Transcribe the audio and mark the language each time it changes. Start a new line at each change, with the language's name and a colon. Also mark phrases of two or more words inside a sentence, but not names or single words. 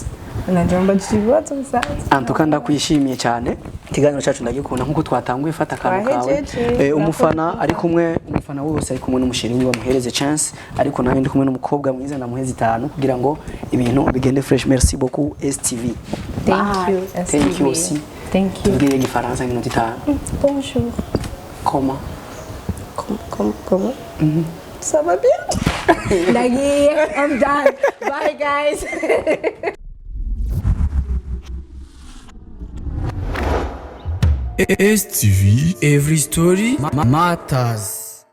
Kinyarwanda: Nanje mbajije ibibazo bisanzwe. Antuka ndakwishimiye cyane. Ikiganiro cyacu ndagikunda nkuko twatanguye fata akantu kawe. Umufana ari kumwe umufana wose ari kumwe n'umusheri we bamuhereze chance ariko nawe ndi kumwe n'umukobwa mwiza ndamuheze 5 kugira ngo ibintu bigende fresh.
French: Merci beaucoup STV.
English: Thank you. Thank you aussi. Thank you.
Kinyarwanda: Tubwire igifaransa minute 5.
French: Bonjour. Comment? Comment? Ça va bien?
English: Nagi, I'm done. Bye guys. STV, every story matters.